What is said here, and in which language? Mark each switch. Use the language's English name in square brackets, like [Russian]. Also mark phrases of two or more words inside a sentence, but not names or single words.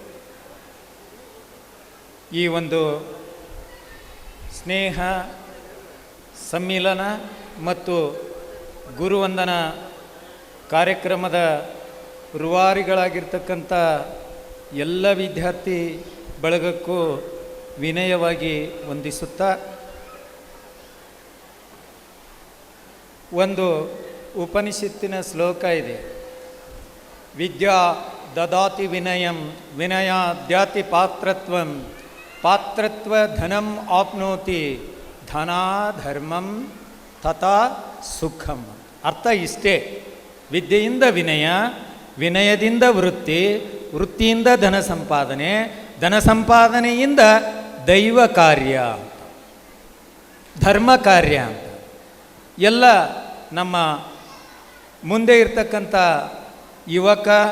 [Kannada] ಈ ಒಂದು ಸ್ನೇಹ ಸಮ್ಮಿಲನ ಮತ್ತು ಗುರುವಂದನಾ ಕಾರ್ಯಕ್ರಮದ ರೂವಾರಿಗಳಾಗಿರ್ತಕ್ಕಂಥ ಎಲ್ಲ ವಿದ್ಯಾರ್ಥಿ ಬಳಗಕ್ಕೂ ವಿನಯವಾಗಿ ವಂದಿಸುತ್ತಾ, ಒಂದು ಉಪನಿಷತ್ತಿನ ಶ್ಲೋಕ ಇದೆ, [Sanskrit] ವಿದ್ಯಾ ದದಾತಿ ವಿನಯಂ ವಿನಯಾದ್ಯಾತಿ ಪಾತ್ರತ್ವಂ ಪಾತ್ರತ್ವ ಧನಂ ಆಪ್ನೋತಿ ಧನಾ ಧರ್ಮಂ ತಥಾ ಸುಖಂ. [Kannada] ಅರ್ಥ ಇಷ್ಟೇ, ವಿದ್ಯೆಯಿಂದ ವಿನಯ, ವಿನಯದಿಂದ ವೃತ್ತಿ, ವೃತ್ತಿಯಿಂದ ಧನ ಸಂಪಾದನೆ, ಧನ ಸಂಪಾದನೆಯಿಂದ ದೈವ ಕಾರ್ಯ, ಧರ್ಮ ಕಾರ್ಯ ಅಂತ ಎಲ್ಲ ನಮ್ಮ ಮುಂದೆ ಇರ್ತಕ್ಕಂಥ ಯುವಕ